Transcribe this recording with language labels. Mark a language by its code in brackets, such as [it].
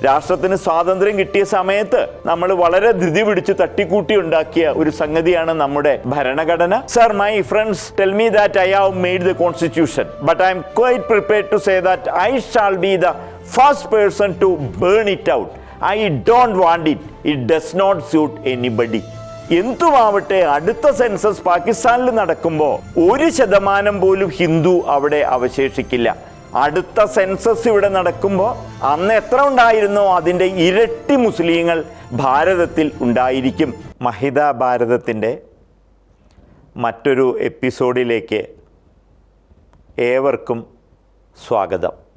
[ml] രാഷ്ട്രത്തിന് സ്വാതന്ത്ര്യം കിട്ടിയ സമയത്ത് നമ്മൾ വളരെ ധൃതി പിടിച്ച് തട്ടിക്കൂട്ടി ഉണ്ടാക്കിയ ഒരു സംഗതിയാണ് നമ്മുടെ ഭരണഘടന. [en] Sir, my friends tell me that I have made the constitution, but I am quite prepared to say that I shall be the first person to burn it out. I don't want it. It does not suit anybody. [ml] എന്തുമാവട്ടെ, അടുത്ത census പാകിസ്ഥാനിൽ നടക്കുമ്പോൾ 1% പോലും ഹിന്ദു അവിടെ അവശേഷിക്കില്ല. അടുത്ത census ഇവിടെ നടക്കുമ്പോൾ അന്ന് എത്ര ഉണ്ടായിരുന്നോ അതിൻ്റെ ഇരട്ടി മുസ്ലിങ്ങൾ ഭാരതത്തിൽ ഉണ്ടായിരിക്കും. മഹിത ഭാരതത്തിൻ്റെ മറ്റൊരു എപ്പിസോഡിലേക്ക് ഏവർക്കും സ്വാഗതം.